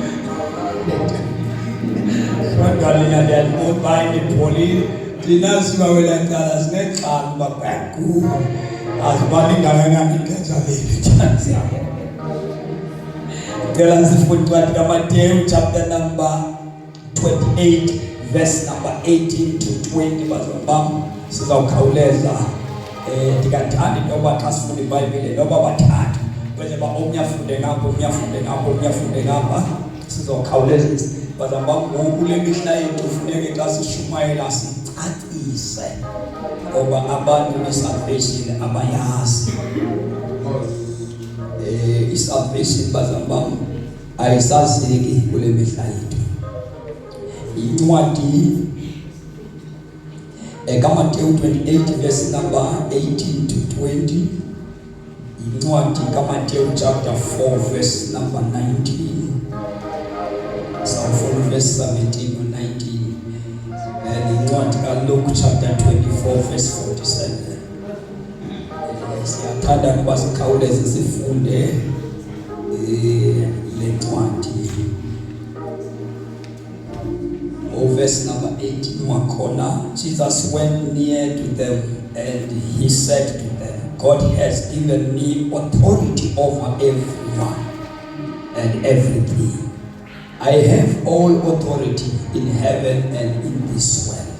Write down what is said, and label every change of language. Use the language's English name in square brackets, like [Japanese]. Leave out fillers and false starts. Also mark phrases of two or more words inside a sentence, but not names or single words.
[Xhosa] Kodwa lina ndiyalibona nipholile thina sibawela cala sinexhala uba kwaku azibali kangakanani ixesha lenu. Ngicela sifunde incwadi kaMateyu [English] chapter number 28 verse number 18 to 20 bazalwane bam sizawukhawuleza. [Xhosa] Ndingathanda intoba xa sifunda iBhayibhile noba bathathu kwenzela uba omnye afunde ngapha sizawukhawuleza bazalwane bam. Ngoku kule mihla yethu funeke xa sishumayela sicacise ngoba abantu isalvation abayazi. Isalvation bazalwane bam ayisazeki kule mihla yethu. Incwadi kaMateyu 28 [English] verse number 18 to 20. [Xhosa] Incwadi kaMateyu [English] chapter 4 verse number 19. Some from verse 17 or 19. [Xhosa] And incwadi kaLuke [English] chapter 24 verse 47. [Xhosa] Siyathanda kuba sikhawuleze sifunde le ncwadi. [English] Verse number 18 wakona. Jesus went near to them and he said to them, God has given me authority over everyone and everything. I have all authority in heaven and in this world.